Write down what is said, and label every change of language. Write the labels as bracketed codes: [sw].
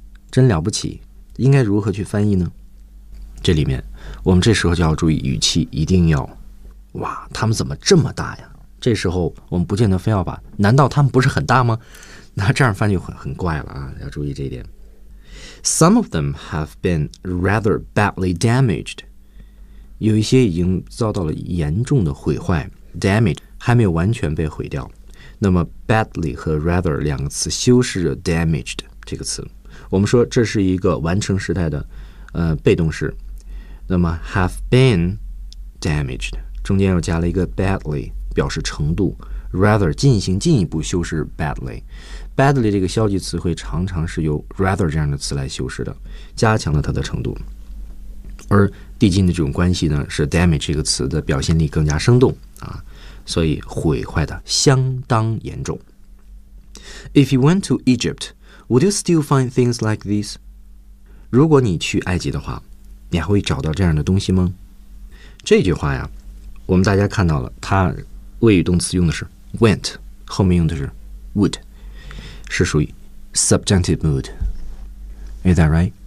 [zh] 真了不起，应该如何去翻译呢？这里面，我们这时候就要注意语气，一定要，哇，他们怎么这么大呀？这时候我们不见得非要把，难道他们不是很大吗？那这样翻译很怪了啊，要注意这一点。 [en] Some of them have been rather badly damaged. [zh] 有一些已经遭到了严重的毁坏 ，damage 还没有完全被毁掉。那么 badly 和 rather 两个词修饰着 damaged 这个词。我们说这是一个完成时态的被动式，那么 [en] have been damaged [zh] 中间又加了一个 badly 表示程度， rather 进行进一步修饰 badly， badly 这个消极词汇常常是由 rather 这样的词来修饰的，加强了它的程度，而递进的这种关系呢，是 damage 这个词的表现力更加生动所以毁坏的相当严重。 [en] If you went to Egypt, would you still find things like these? [zh] 如果你去埃及的话，你还会找到这样的东西吗？这句话呀，我们大家看到了，它谓语动词用的是 went， 后面用的是 would， 是属于 [en] subjunctive mood。 Is that right?